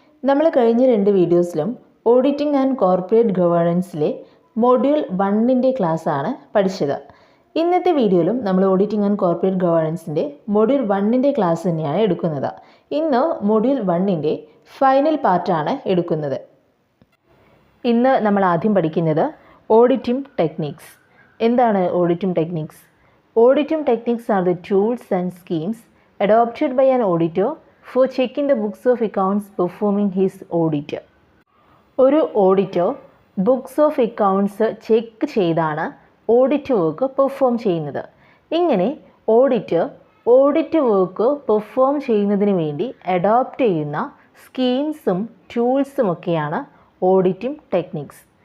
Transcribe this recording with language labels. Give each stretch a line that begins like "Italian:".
Malayalam: നമ്മൾ കഴിഞ്ഞ 2 വീഡിയോസിലും ഓഡിറ്റിംഗ് ആൻഡ് കോർപ്പറേറ്റ് ഗവേണൻസിലെ മൊഡ്യൂൾ 1ൻ്റെ ക്ലാസ്സാണ് പഠിച്ചത്. ഇന്നത്തെ വീഡിയോയിലും നമ്മൾ auditing and corporate ഗവേണൻസിൻ്റെ module 1ൻ്റെ class തന്നെയാണ് എടുക്കുന്നത്. ഇന്ന് മൊഡ്യൂൾ 1ൻ്റെ ഫൈനൽ പാർട്ടാണ് എടുക്കുന്നത്. ഇന്ന് നമ്മൾ ആദ്യം പഠിക്കുന്നത് ഓഡിറ്റിംഗ് ടെക്നിക്സ്. എന്താണ് auditing techniques?
English: Auditing techniques are the tools and schemes adopted by an auditor for checking the books of accounts performing his audit.
Malayalam: ഒരു auditor books of accounts check ചെയ്താണ് audit work perform ചെയ്യുന്നത്. ഇങ്ങനെ audit work perform ചെയ്യുന്നതിന് വേണ്ടി adopt ചെയ്യുന്ന സ്കീംസും ടൂൾസും ഒക്കെയാണ് auditing techniques.